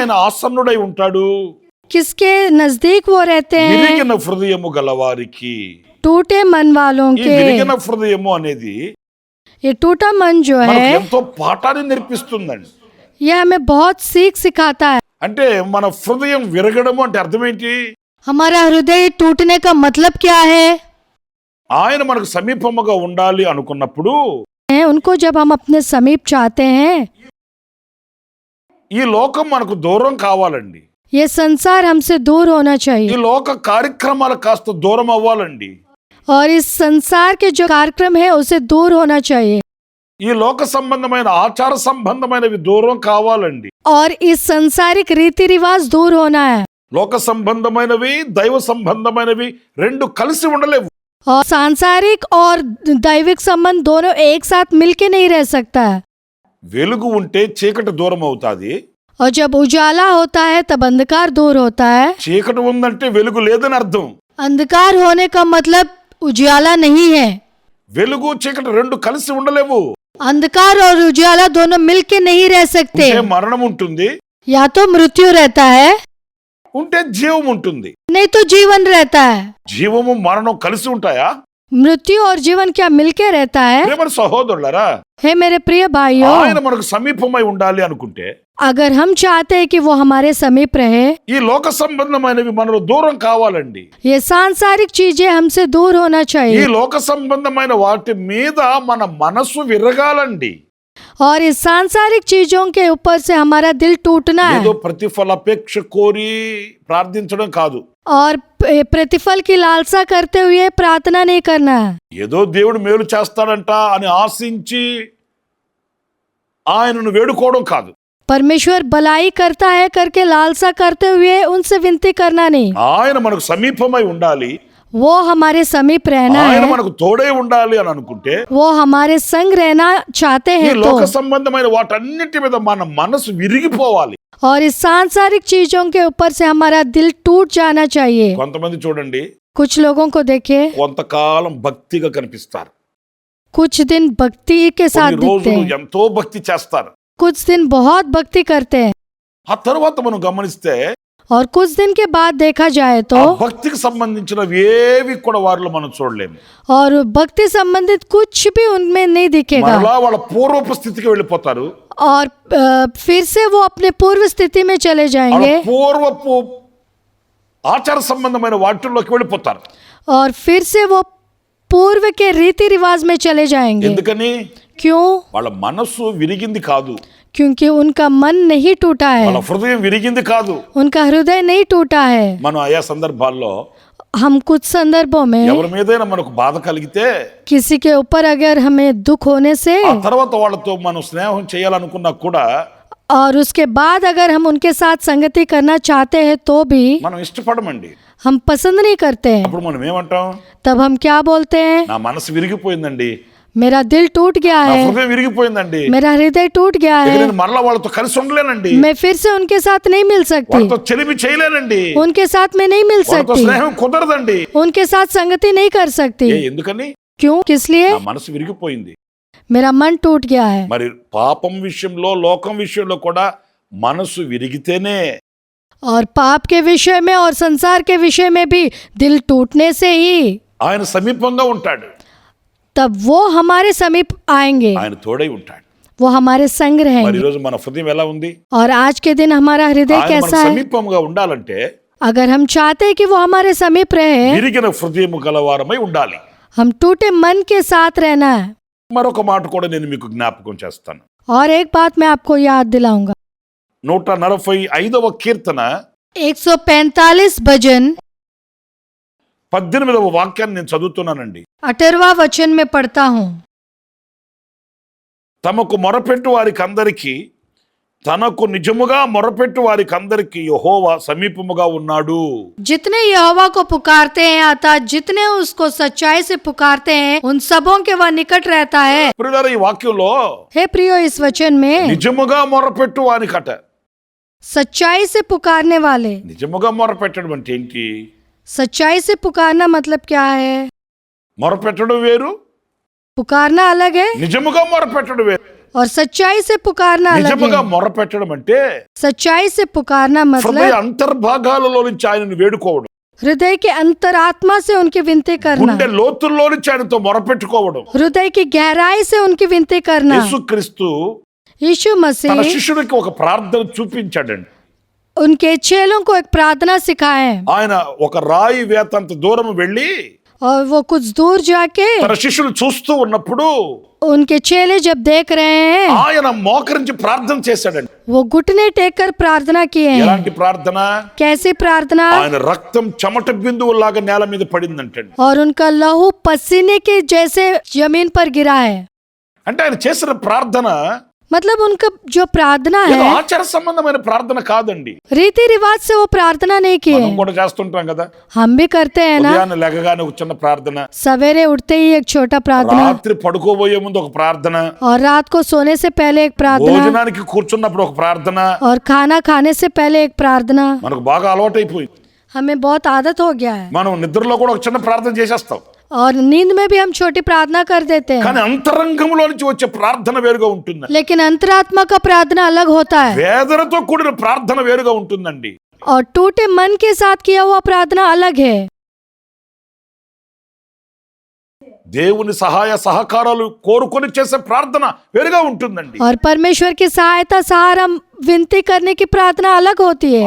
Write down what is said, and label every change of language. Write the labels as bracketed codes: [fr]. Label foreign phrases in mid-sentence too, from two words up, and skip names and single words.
[te] ఆయన ఆసన్నుడై ఉంటాడు? [hi] किसके नजदीक वो रहते हैं? [te] విరిగిన హృదయము గలవారికి. [hi] टूटे मन वालों [te] ఈ [hi] के. [te] విరిగిన హృదయము అనేది [hi] ये टूटा मन जो [te] మనకు [hi] है, [te] ఎంతో పాఠాన్ని నేర్పిస్తుందండి. [hi] ये हमें बहुत सीख सिखाता है. [te] అంటే మన హృదయం విరగడము అంటే అర్థం ఏంటి? [hi] हमारा हृदय टूटने का मतलब क्या है? [te] ఆయన మనకు సమీపముగా ఉండాలి అనుకున్నప్పుడు [hi] उनको जब हम अपने समीप चाहते हैं, [te] ఈ లోకం మనకు దూరం కావాలండి. [hi] ये संसार हमसे दूर होना [te] ఈ [hi] चाहिए. [te] లోక కార్యక్రమాలు కాస్త దూరం అవ్వాలండి. [hi] और इस संसार के जो कार्यक्रम है उसे दूर होना चाहिए. [te] ఈ లోక సంబంధమైన ఆచార సంబంధమైనవి దూరం కావాలండి. [hi] और इस संसारिक रीति रिवाज दूर होना है. [te] లోక సంబంధమైనవి, దైవ సంబంధమైనవి రెండు కలిసి ఉండలేవు. [hi] और सांसारिक और दैविक संबंध दोनों एक साथ मिलके नहीं रह सकता है. [te] వెలుగు ఉంటే చీకటి దూరం అవుతాది. [hi] और जब उजाला होता है तब अंधकार दूर होता है. [te] చీకటి ఉందంటే వెలుగు లేదని అర్థం. [hi] अंधकार होने का मतलब उजाला नहीं है. [te] వెలుగు చీకటి రెండు కలిసి ఉండలేవు. [hi] अंधकार और उजाला दोनों मिलके नहीं रह सकते. [te] ఉంటే మరణం ఉంటుంది, [hi] या तो मृत्यु रहता है, [te] ఉంటే జీవం ఉంటుంది. [hi] नहीं तो जीवन रहता है. [te] జీవము మరణం కలిసి ఉంటాయా? [hi] मृत्यु और जीवन क्या मिलके रहता है? [te] ప్రియమైన సహోదరులారా, [hi] हे मेरे प्रिय भाइयों, [te] ఆయన మనకు సమీపమై ఉండాలి అనుకుంటే [hi] अगर हम चाहते हैं कि वो हमारे समीप रहे, [te] ఈ లోక సంబంధమైనవి మనలో దూరం కావాలండి. [hi] ये सांसारिक चीजें हमसे दूर होना [te] ఈ [hi] चाहिए [te] లోక సంబంధమైన వాటి మీద మన మనసు విరగాలండి. [hi] और इस सांसारिक चीजों के ऊपर से हमारा दिल टूटना [te] ఏదో [hi] है [te] ప్రతిఫలాపేక్ష కోరి ప్రార్థించడం కాదు. [hi] और प्रतिफल की लालसा करते हुए प्रार्थना नहीं करना है। [te] ఏదో దేవుడు మేలు చేస్తాడంట అని ఆశించి ఆయనను వేడుకోవడం కాదు. [hi] परमेश्वर भलाई करता है करके लालसा करते हुए उनसे विनती करना नहीं। [te] ఆయన మనకు సమీపమై ఉండాలి, [hi] वो हमारे समीप रहना [te] ఆయన [hi] है, [te] మనకు తోడే ఉండాలి అని అనుకుంటే [hi] वो हमारे संग रहना चाहते [te] ఈ [hi] हैं [te] లోక [hi] तो, [te] సంబంధమైన వాటన్నిటి మీద మన మనసు విరిగిపోవాలి. [hi] और इस सांसारिक चीजों के ऊपर से हमारा दिल टूट जाना चाहिए। [te] కొంతమంది చూడండి, [hi] कुछ लोगों को देखिए, [te] కొంతకాలం భక్తిగా కనిపిస్తారు, [hi] कुछ दिन भक्ति के साथ [te] కొన్ని [hi] दिखते [te] రోజులు [hi] हैं, [te] ఎంతో భక్తి చేస్తారు. [hi] कुछ दिन बहुत भक्ति करते हैं, [te] ఆ తర్వాత మనం గమనిస్తే [hi] और कुछ दिन के बाद देखा जाए तो, [te] ఆ భక్తికి సంబంధించినవి ఏవి కూడా వారిలో మనం చూడలేము. [hi] और भक्ति संबंधित कुछ भी उनमें नहीं दिखेगा, [te] మరలా వాళ్ళ పూర్వపు స్థితికి వెళ్ళిపోతారు. [hi] और फिर से वो अपने पूर्व स्थिति में चले [te] వాళ్ళ [hi] जाएंगे, [te] పూర్వపు ఆచార సంబంధమైన వాటిల్లోకి వెళ్ళిపోతారు. [hi] और फिर से वो पूर्व के रीति रिवाज में चले जाएंगे। [te] ఎందుకని? [hi] क्यों? [te] వాళ్ళ మనస్సు విరిగింది కాదు, [hi] क्योंकि उनका मन नहीं टूटा [te] వాళ్ళ [hi] है, [te] హృదయం విరిగింది కాదు. [hi] उनका हृदय नहीं टूटा है। [te] మనం ఆయా సందర్భాల్లో [hi] हम कुछ संदर्भों में [te] ఎవరి మీదైనా మనకు బాధ కలిగితే [hi] किसी के ऊपर अगर हमें दुख होने से, [te] ఆ తర్వాత వాళ్ళతో మనం స్నేహం చేయాలనుకున్నా కూడా [hi] और उसके बाद अगर हम उनके साथ संगति करना चाहते हैं तो भी [te] మనం ఇష్టపడమండి. [hi] हम पसंद नहीं करते हैं। [te] అప్పుడు మనం ఏమంటాం? [hi] तब हम क्या बोलते हैं? [te] నా మనసు విరిగిపోయిందండి, [hi] मेरा दिल टूट गया [te] నా [hi] है, [te] హృదయం విరిగిపోయిందండి, [hi] मेरा हृदय टूट गया [te] ఇక [hi] है, [te] నేను మరలా వాళ్ళతో కలిసి ఉండలేనండి, [hi] मैं फिर से उनके साथ नहीं मिल सकती, [te] వాళ్ళతో చెలిమి చేయలేనండి, [hi] उनके साथ मैं नहीं मिल [te] వాళ్ళతో [hi] सकती, [te] స్నేహం కుదరదండి. [hi] उनके साथ संगति नहीं कर सकती। [te] ఎందుకని? [hi] क्यों? किस लिए? [te] నా మనసు విరిగిపోయింది. [hi] मेरा मन टूट गया है। [te] మరి పాపం విషయంలో లోకం విషయంలో కూడా మనసు విరిగితేనే [hi] और पाप के विषय में और संसार के विषय में भी दिल टूटने से ही [te] ఆయన సమీపంగా ఉంటాడు, [hi] तब वो हमारे समीप आएंगे, [te] ఆయన తోడై ఉంటాడు. [hi] वो हमारे संग [te] మరి [hi] रहेंगे। [te] ఈరోజు మన హృదయం ఎలా ఉంది? [hi] और आज के दिन हमारा हृदय [te] ఆయన మనకు [hi] कैसा है? [te] సమీపంగా ఉండాలంటే [hi] अगर हम चाहते हैं कि वो हमारे समीप रहे, [te] విరిగిన హృదయం గలవారమై ఉండాలి. [hi] हम टूटे मन के साथ रहना है। [te] మరొక మాట కూడా నేను మీకు జ్ఞాపకం చేస్తాను. [hi] और एक बात मैं आपको याद दिलाऊंगा, [te] 145వ కీర్తన [hi] 145 भजन [te] 18వ వాక్యాన్ని నేను చదువుతున్నానండి. [hi] 18वां वचन में पढ़ता हूँ। [te] తమకు మొరపెట్టు వారికి అందరికీ, తనకు నిజముగా మొరపెట్టు వారికి అందరికీ యెహోవా సమీపముగా ఉన్నాడు. [hi] जितने यहोवा को पुकारते हैं अर्थात जितने उसको सच्चाई से पुकारते हैं उन सबों के वह निकट रहता है। [te] ప్రియులారా, ఈ వాక్యంలో [hi] हे प्रियो, इस वचन में [te] నిజముగా మొరపెట్టు వారికట. [hi] सच्चाई से पुकारने वाले, [te] నిజముగా మొరపెట్టడం అంటే ఏంటి? [hi] सच्चाई से पुकारना मतलब क्या है? [te] మొరపెట్టడం వేరు, [hi] पुकारना अलग है [te] నిజముగా మొరపెట్టడం వేరు. [hi] और सच्चाई से पुकारना अलग [te] నిజముగా [hi] है। [te] మొరపెట్టడం అంటే [hi] सच्चाई से पुकारना [te] హృదయ [hi] मतलब [te] అంతర్భాగాలలో నుంచి ఆయనను వేడుకోవడం, [hi] हृदय के अंतरात्मा से उनकी विनती करना, [te] గుండె లోతుల్లో నుంచి ఆయనతో మొరపెట్టుకోవడం. [hi] हृदय की गहराई से उनकी विनती करना। [te] యేసుక్రీస్తు [hi] यीशु [te] తన [hi] मसीह [te] శిష్యుడికి ఒక ప్రార్థన చూపించాడండి. [hi] उनके चेलों को एक प्रार्थना सिखाए, [te] ఆయన ఒక రాయి వేతంత దూరం వెళ్ళి [hi] और वो कुछ दूर जाके [te] తన శిష్యులు చూస్తూ ఉన్నప్పుడు [hi] उनके चेले जब देख रहे हैं, [te] ఆయన మోకరించి ప్రార్థన చేశాడండి. [hi] वो घुटने टेक कर प्रार्थना किए हैं। [te] ఎలాంటి ప్రార్థన? [hi] कैसी प्रार्थना? [te] ఆయన రక్తం చెమట బిందువులాగా నేల మీద పడిందంటండి. [hi] और उनका लहू पसीने के जैसे जमीन पर गिरा है। [te] అంటే ఆయన చేసిన ప్రార్థన [hi] मतलब उनका जो प्रार्थना [te] ఏదో [hi] है [te] ఆచార సంబంధమైన ప్రార్థన కాదండి. [hi] रीति रिवाज से वो प्रार्थना नहीं किए, [te] మనం కూడా చేస్తుంటాం కదా. [hi] हम भी करते हैं ना। [te] ఉదయాన్నే లేగగానే ఒక చిన్న ప్రార్థన, [hi] सवेरे उठते ही एक छोटा प्रार्थना, [te] రాత్రి పడుకోబోయే ముందు ఒక ప్రార్థన, [hi] और रात को सोने से पहले एक प्रार्थना, [te] భోజనానికి కూర్చున్నప్పుడు ఒక ప్రార్థన. [hi] और खाना खाने से पहले एक प्रार्थना। [te] మనకు బాగా అలవాటైపోయింది. [hi] हमें बहुत आदत हो गया है, [te] మనం నిద్రలో కూడా ఒక చిన్న ప్రార్థన చేసేస్తాం. [hi] और नींद में भी हम छोटी प्रार्थना कर देते हैं। [te] కానీ అంతరంగంలో నుంచి వచ్చే ప్రార్థన వేరుగా ఉంటుంది. [hi] लेकिन अंतरात्मा का प्रार्थना अलग होता है, [te] వేదనతో కూడిన ప్రార్థన వేరుగా ఉంటుందండి. [hi] और टूटे मन के साथ किया हुआ प्रार्थना अलग है। [te] దేవుని సహాయ సహకారాలు కోరుకొని చేసే ప్రార్థన వేరుగా ఉంటుందండి. [hi] और परमेश्वर की सहायता सहारा विनती करने की प्रार्थना अलग होती है